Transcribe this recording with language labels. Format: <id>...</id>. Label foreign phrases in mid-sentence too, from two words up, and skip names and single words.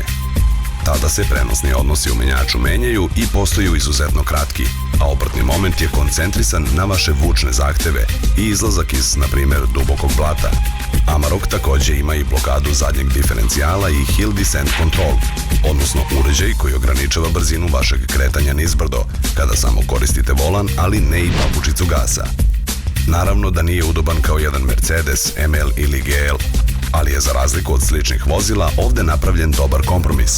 <sr>Tada se prenosni odnosi u menjaču menjaju i postaju izuzetno kratki, a obrtni moment je koncentrisan na vaše vučne zahteve i izlazak iz, na primjer, dubokog blata. Amarok takođe ima i blokadu zadnjeg diferencijala i</sr> <en>hill descent control,</en> <sr>odnosno uređaj koji ograničava brzinu vašeg kretanja nizbrdo kada samo koristite volan, ali ne i papučicu gasa. Naravno da nije udoban kao jedan Mercedes, ML ili GL, ali je za razliku od sličnih vozila ovde napravljen dobar kompromis.</sr>